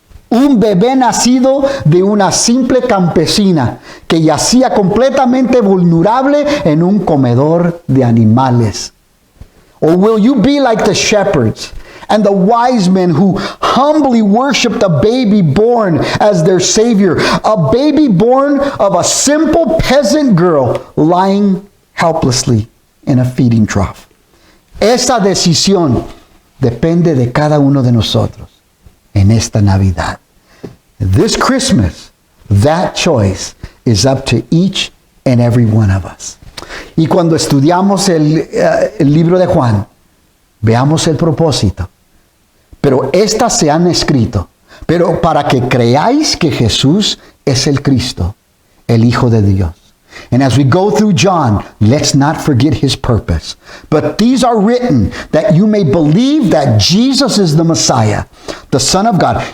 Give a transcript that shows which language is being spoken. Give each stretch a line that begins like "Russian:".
Spanish: Un bebé nacido de una simple campesina que yacía completamente vulnerable en un comedor de animales.
English: Or will you be like the shepherds and the wise men who humbly worshiped a baby born as their Savior, a baby born of a simple peasant girl lying helplessly in a feeding trough?
Spanish: Esa decisión depende de cada uno de nosotros en esta Navidad.
English: This Christmas, that choice is up to each and every one of us.
Spanish: Y cuando estudiamos el libro de Juan, veamos el propósito. Pero estas se han escrito, pero para que creáis que Jesús es el Cristo, el Hijo de Dios.
English: And as we go through John, let's not forget his purpose. But these are written that you may believe that Jesus is the Messiah, the Son of God.